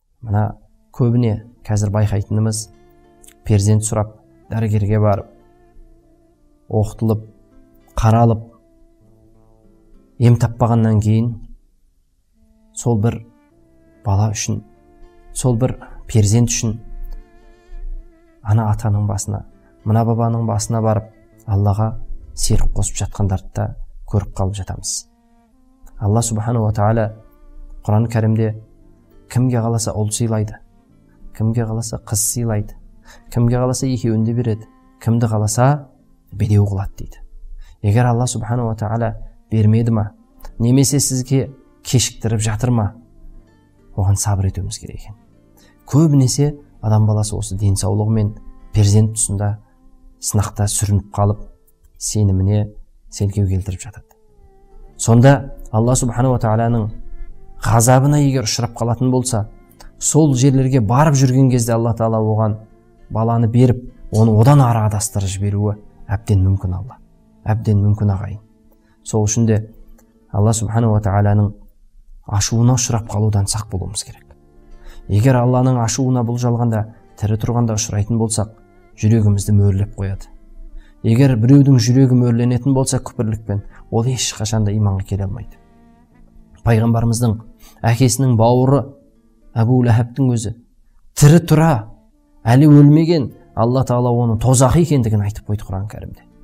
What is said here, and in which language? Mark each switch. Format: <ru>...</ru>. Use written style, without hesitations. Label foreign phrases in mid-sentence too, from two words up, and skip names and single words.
<kk>Мына көбіне қазір байқайтынымыз, перзент сұрап, дәрігерге барып, оқытылып, қаралып, ем таппағаннан кейін сол бір бала үшін, сол бір перзент үшін ана атаның басына, мына бабаның басына барып, Аллаға серік қосып жатқандарды да көріп қалып жатамыз.</kk> <ar>الله سبحانه وتعالى</ar> <kk>Құран кәрімде кімге қаласа ұл сыйлайды, кімге қаласа қыз сыйлайды, кімге қаласа екеуін де береді, кімді қаласа бедеу қылады дейді. Егер</kk> <ar>الله سبحانه وتعالى</ar> <kk>бермеді ма, немесе сізге кешіктіріп жатыр ма, оған сабыр етуіміз керек екен. Көбінесе адам баласы осы денсаулығы мен перзент тұсында сынақта сүрініп қалып, сеніміне селкеу келтіріп жатады. Сонда</kk> <ar>الله سبحانه وتعالى</ar> <kk>ғазабына егер ұшырап қалатын болса, сол жерлерге барып жүрген кезде Алла тағала оған баланы беріп, оны одан ары адастырып жіберуі әбден мүмкін. Алла әбден мүмкін ағайын. Сол үшін де</kk> <ar>الله سبحانه وتعالى</ar> <kk>ашуына ұшырап қалудан сақ болуымыз керек. Егер Алланың ашуына бұл жалғанда тірі тұрғанда ұшырайтын болсақ, жүрегімізді мөрлеп қояды. Егер біреудің жүрегі мөрленетін болса күпірлікпен, ол ешқашанда иманға келе алмайды. Пайғамбарымыздың әкесінің бауыры Әбу Ләхабтың өзі тірі тұра, әлі өлмеген, Алла тағала оны тозақ екендігін айтып қойды Құран кәрімде.</kk>